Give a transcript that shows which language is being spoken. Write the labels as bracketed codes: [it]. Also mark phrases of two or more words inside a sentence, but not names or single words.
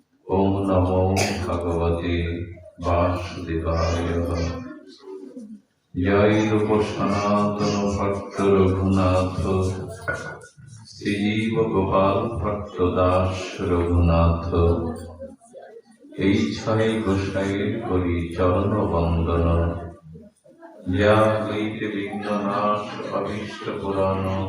[sa] ओम नमो भगवते वासुदेवाय। [bn] জয় রূপ সনাতন ভক্ত রঘুনাথ, শ্রীজীব গোপাল ভট্ট দাস রঘুনাথ। এই ছয় গোসাইয়ের করি চরণ বন্দন, যা হইতে বিঘ্ননাশ অভীষ্ট পুরাণ।